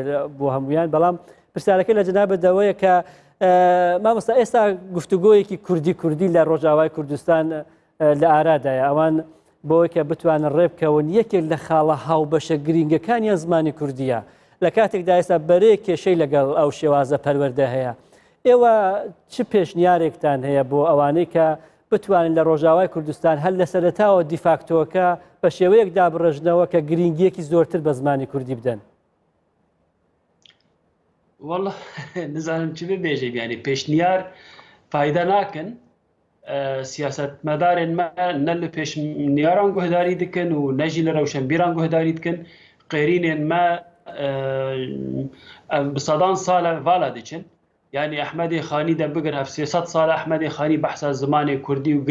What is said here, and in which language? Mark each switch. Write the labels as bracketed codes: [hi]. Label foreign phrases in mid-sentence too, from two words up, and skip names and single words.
[ckb] بۆ هەمویان بەڵام پرسیارەکە لە جەنابەتەوەیە کە مامۆستا ئێستا گفتوگۆیەکی کوردی لە ڕۆژاوای کوردستان لە ئارادایە ئەوان بۆی کە بتوانن ڕێبکەون یەکێک لە خاڵە هاوبەشە گرنگەکانیان زمانی کوردیە لە کاتێکدا ئێستا بەرەیە کێشەی لەگەڵ ئەو شێوازە پەروەردە هەیە ئێوە چ پێشنیارێکتان هەیە بۆ ئەوانەی کە بتوانن لە ڕۆژاوای کوردستان هەر لە سەرەتاوە دیفاکتۆکە بە شێوەیەک دابڕژنەوە کە گرنگیەکی زۆرتر بە زمانی کوردی بدەن [ku] والله نزانم چی ببێژێ بیانی پێشنیار فایدە ناکەن سیاستمەدارên me ne li pêşniyâran guhdarî dikin û ne jî li rewşenbîran guhdarî dikin qêrînên me bi sedan sal vala diçin yani Ehmedê Xanî de bigir 700 sal Ehmedê Xanî behsa zimanê Kurdî û